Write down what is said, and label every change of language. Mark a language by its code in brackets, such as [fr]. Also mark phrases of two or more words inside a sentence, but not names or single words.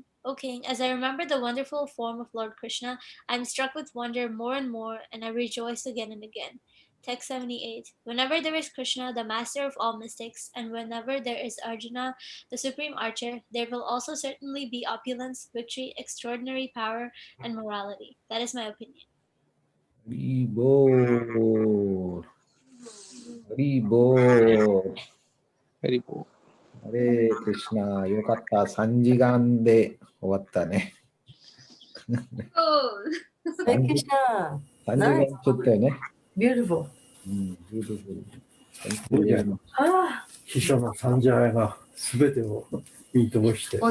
[en] O king, as I remember the wonderful form of Lord Krishna, I am struck with wonder more and more, and I rejoice again and again. Text 78. Whenever there is Krishna, the master of all mystics, and whenever there is Arjuna, the supreme archer, there will also certainly be opulence, victory, extraordinary power, and morality. That is my opinion. [sa] हरिबोल। हरिबोल. Haribol. हरे कृष्ण. [ja] よかった。3時間で終わったね。 Oh. [sa] हरे कृष्ण. [ja] 3 時間ちょっとよね。 [en] Beautiful. Beautiful. [ja] 秘書のサンジャヤがすべてを見通して。